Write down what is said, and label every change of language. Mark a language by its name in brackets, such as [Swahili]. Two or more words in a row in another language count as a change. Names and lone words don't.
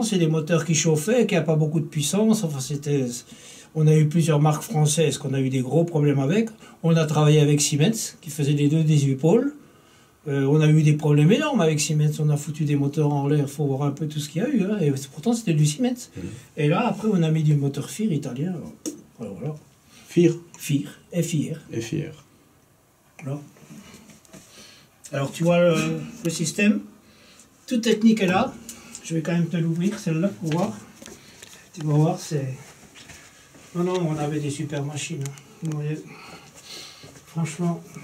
[French] C'est des moteurs qui chauffaient, qui n'avaient pas beaucoup de puissance. Enfin, on a eu plusieurs marques françaises qu'on a eu des gros problèmes avec. On a travaillé avec Siemens, qui faisait les 2 18 pôles. On a eu des problèmes énormes avec Siemens. On a foutu des moteurs en l'air. Il faut voir un peu tout ce qu'il y a eu. Hein. Et pourtant, c'était du Siemens. Et là, après, on a mis du moteur FIR italien. Voilà. FIR. FIR. FIR. FIR. Voilà. Alors, tu vois le système. Toute technique est là. Je vais quand même te l'ouvrir, celle-là, pour voir. Tu vas voir, c'est... Non, on avait des super machines. Hein. Vous voyez. Franchement...